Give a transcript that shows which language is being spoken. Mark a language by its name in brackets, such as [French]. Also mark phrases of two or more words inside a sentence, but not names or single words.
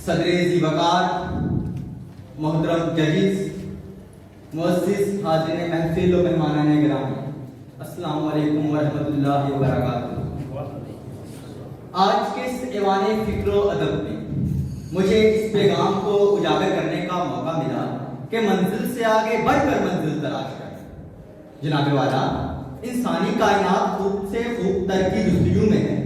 [Urdu] ذی وقار، محترم ججیز، معزز حاضرین محفل و مہمانان گرامی, [Arabic] السلام عليكم ورحمة الله وبركاته. [Urdu] آج کے اس ایوانِ فکر و ادب میں مجھے اس پیغام کو اجاگر کرنے کا موقع ملا کہ منزل سے آگے بڑھ کر منزل تلاش کر. جنابِ والا، انسانی کائنات خوب سے خوب تر کی جستجو میں ہے.